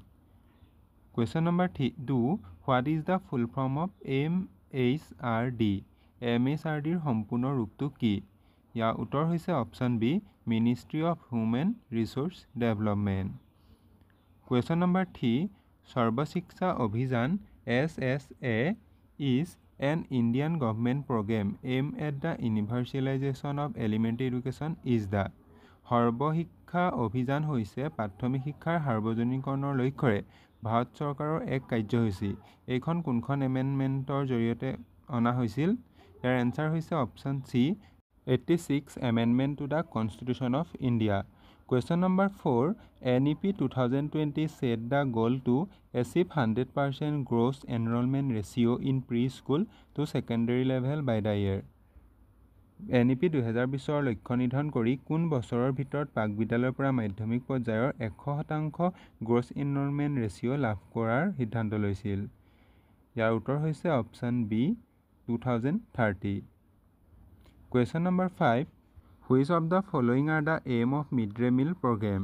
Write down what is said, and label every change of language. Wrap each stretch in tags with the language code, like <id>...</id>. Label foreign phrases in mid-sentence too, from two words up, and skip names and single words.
<en>Question number 2, what is the full form of MHRD?</en> <as>MHRDৰ সম্পূৰ্ণ ৰূপটো কি? ইয়াৰ উত্তৰ হৈছে</as> <en>option B Ministry of Human Resource Development. question number 3, সৰ্ব শিক্ষা অভিযান SSA is an Indian government program aimed at the universalization of elementary education is the।</en> <as>সৰ্বশিক্ষা অভিযান হৈছে প্ৰাথমিক শিক্ষাৰ সাৰ্বজনীকৰণৰ লক্ষ্যৰে ভাৰত চৰকাৰৰ এক কাৰ্যসূচী। এইখন কোনখন এমেণ্ডমেণ্টৰ জৰিয়তে অনা হৈছিল? ইয়াৰ এনচাৰ হৈছে</as> <en>option C 86 amendment to the Constitution of India. question number 4, NEP 2020 set the goal to achieve 100% gross enrollment ratio in pre-school to secondary level by the year।</en> <as>NEP 2020ৰ লক্ষ্য নিৰ্ধাৰণ কৰি কোন বছৰৰ ভিতৰত প্ৰাক বিদ্যালয়ৰ পৰা মাধ্যমিক পৰ্যায়ৰ 100%</as> <en>gross enrollment ratio'</en> <as>লাভ কৰাৰ সিদ্ধান্ত লৈছিল? ইয়াৰ উত্তৰ হৈছে</as> <en>option B</en> <as>2030।</as> <en>Question number 5, which of the following are the aim of mid day meal program?</en>